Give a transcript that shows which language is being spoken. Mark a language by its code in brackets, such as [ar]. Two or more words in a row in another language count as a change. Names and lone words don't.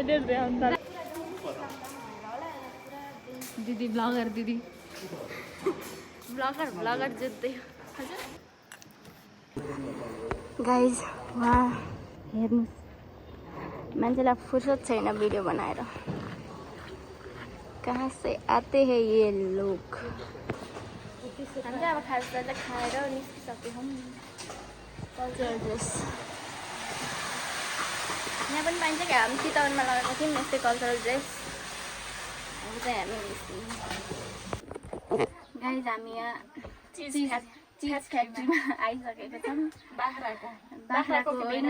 [ne] दिदी ब्लगर दिदी ब्लगर जुत्दै गाइज। वहाँ हेर्नु, मान्छेलाई फुर्सद छैन भिडियो बनाएर। [hi] कहाँ से आते हैं ये लोग। [ne] हामी चाहिँ अब खाजा खाएर निस्किसक्यौँ [en] cultural dress [ne] यहाँ पनि पाइन्छ क्या हामी चितवनमा लगाएको थियौँ यस्तै कल्चरल ड्रेस अब चाहिँ हामी निस्क्यौँ गाइज हामी यहाँ [en] cheese factoryma [ne] आइसकेको छौँ बाख्राको होइन